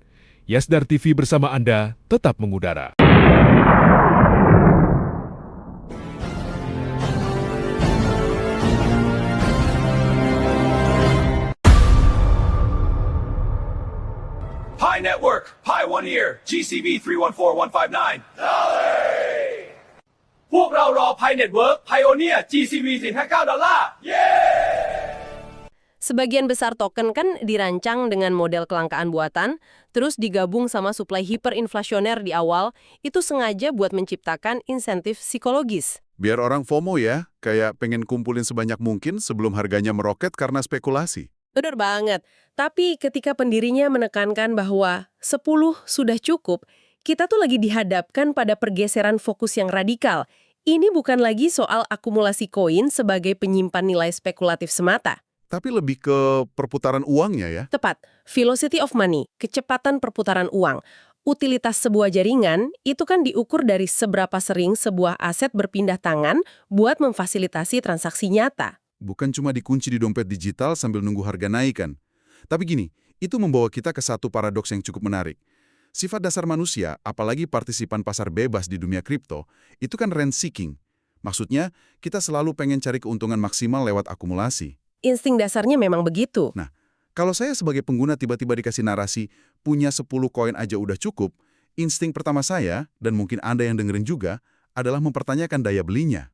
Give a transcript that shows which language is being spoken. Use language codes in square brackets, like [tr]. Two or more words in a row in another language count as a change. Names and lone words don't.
[id] Yasdar TV bersama Anda tetap mengudara. Pi Network, Pi 1 Year, GCV 314159. [th] พวกเรารอ Pi Network Pioneer GCV 459 $. [id] Sebagian besar token kan dirancang dengan model kelangkaan buatan, terus digabung sama suplai hiperinflasioner di awal, itu sengaja buat menciptakan insentif psikologis. Biar orang FOMO ya, kayak pengen kumpulin sebanyak mungkin sebelum harganya meroket karena spekulasi. Benar banget. Tapi ketika pendirinya menekankan bahwa 10 sudah cukup, kita tuh lagi dihadapkan pada pergeseran fokus yang radikal. Ini bukan lagi soal akumulasi koin sebagai penyimpan nilai spekulatif semata. Tapi lebih ke perputaran uangnya ya. Tepat, [en] velocity of money, [id] kecepatan perputaran uang. Utilitas sebuah jaringan itu kan diukur dari seberapa sering sebuah aset berpindah tangan buat memfasilitasi transaksi nyata. Bukan cuma dikunci di dompet digital sambil nunggu harga naik kan. Tapi gini, itu membawa kita ke satu paradoks yang cukup menarik. Sifat dasar manusia, apalagi partisipan pasar bebas di dunia kripto, itu kan rent-seeking. Maksudnya, kita selalu pengen cari keuntungan maksimal lewat akumulasi. Insting dasarnya memang begitu. Nah, kalau saya sebagai pengguna tiba-tiba dikasih narasi, punya 10 koin aja udah cukup, insting pertama saya, dan mungkin Anda yang dengerin juga, adalah mempertanyakan daya belinya.